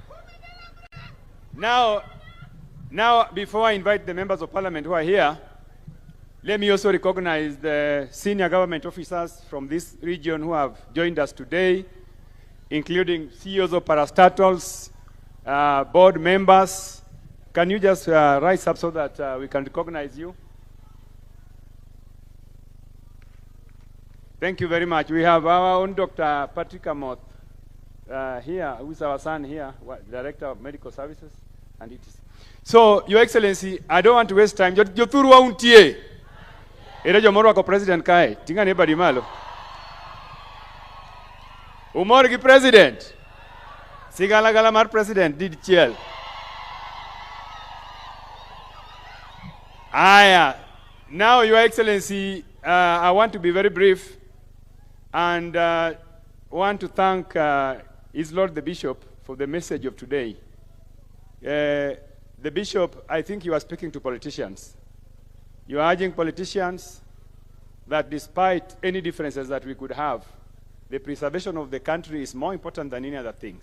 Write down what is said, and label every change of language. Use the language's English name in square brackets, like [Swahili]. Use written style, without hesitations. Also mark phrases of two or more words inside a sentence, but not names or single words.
[English] Now, before I invite the members of parliament who are here, let me also recognize the senior government officers from this region who have joined us today, including CEOs of parastatals, board members, can you just rise up so that we can recognize you? Thank you very much. We have our own Dr. Patrick Amoth here, who is our son here, Director of Medical Services. And it is. So, Your Excellency, I don't want to waste time. [Luo (Kenya and Tanzania)] Joturu wauntie. Ere jomoro ko President Kai. Tinga ne badi malo. Umor ki President. Sigala gala mar President did chiel. Aya. [English] Now, Your Excellency, I want to be very brief and want to thank His Lord the Bishop for the message of today. The Bishop, I think you are speaking to politicians. You are urging politicians that despite any differences that we could have, the preservation of the country is more important than any other things.